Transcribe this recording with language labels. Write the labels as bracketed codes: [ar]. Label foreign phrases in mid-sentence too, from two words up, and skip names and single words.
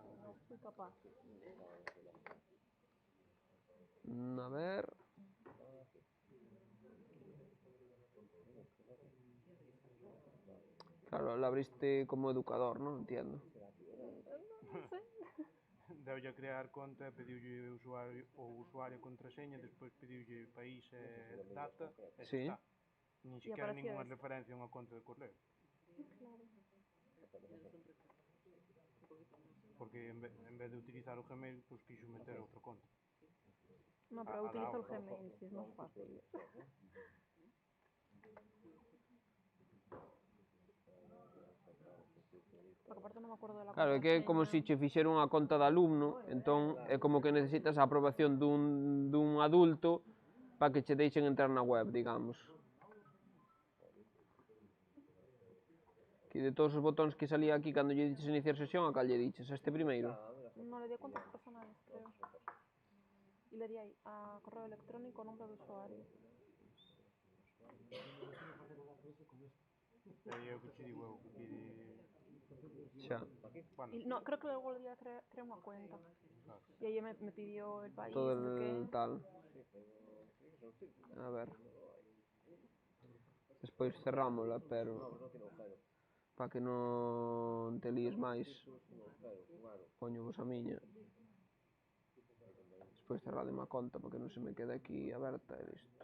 [es] Soy capaz. A ver... Claro, lo abriste como educador, ¿no? Entiendo. No sé. [gl] Deulle a crear conta, pediulle o usuario contraseña, despois pediulle país e data, e Sí. está. Nin siquiera [es] aparecía ninguna esto. [gl] referencia a unha conta de correo. [es] Claro. [gl] Porque en vez de utilizar o Gmail, pues quixo meter outra conta. [es] No, pero utilizo el Gmail, si es más fácil. Porque aparte no me acuerdo de la [gl] Claro, é que é como se che fixera unha conta de alumno, entón é como que necesitas a aprobación dun adulto para que che deixen entrar na web, digamos. Que de todos os botóns que salía aquí cando lle dices iniciar sesión, a cal lle diches? A este primeiro? [es] No le di a cuentas personales, creo. Y le di ahí a correo electrónico, nombre de usuario. [gl] E eu que che digo, eu que pide... Xa. [es] Bueno, Y no, creo que luego le di a crear una cuenta. Y ahí me pidió el país, Todo no sé qué. el tal. A ver. [gl] Despois cerrámola, pero... para que non te líes máis. Poño vos a miña. Despois cerrademe a conta para que non se me quede aquí aberta e listo.